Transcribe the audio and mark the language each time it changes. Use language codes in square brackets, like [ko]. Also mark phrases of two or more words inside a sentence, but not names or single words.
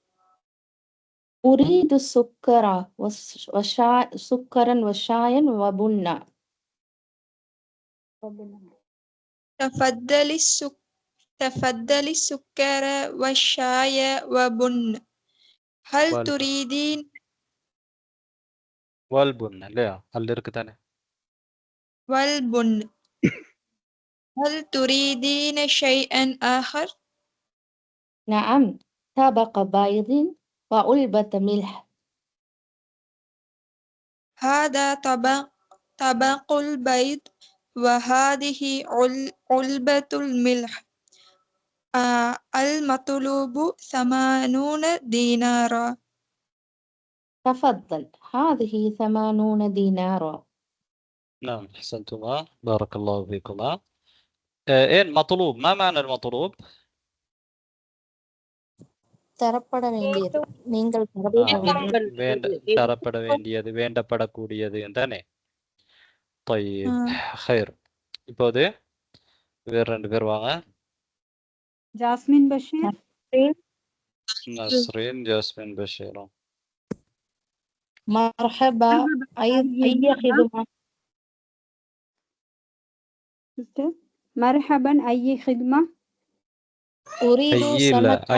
[ar] أريد سكرا سكرا وشايا وبنا. تفضلي السكر والشاي وبن. هل والبن. تريدين [ta] والبن இல்லையா? அல்ல இருக்கு தானே. [ar] والبن. هل تريدين شيئا آخر؟ نعم، طبق بيض وعلبة ملح. هذا طبق البيض وهذه علبة الملح. المطلوب 80 دينارا. تفضل هذه 80 دينارا. نعم أحسنتما بارك الله فيكما. إيه المطلوب؟ ما معنى المطلوب؟ [ta] தரப்பட வேண்டியது, நீங்கள் தரப்பட வேண்டியது, வேண்டப்படக்கூடியது தானே. [ar] طيب خير. [ta] இப்போது வேற 2 பேர் வாங்க. ஜாஸ்மின் பஷீர். [ar] نسرين جاسمين بشير. مرحبا أي خدمة؟ مرحبا أي خدمة؟ أريد سمكا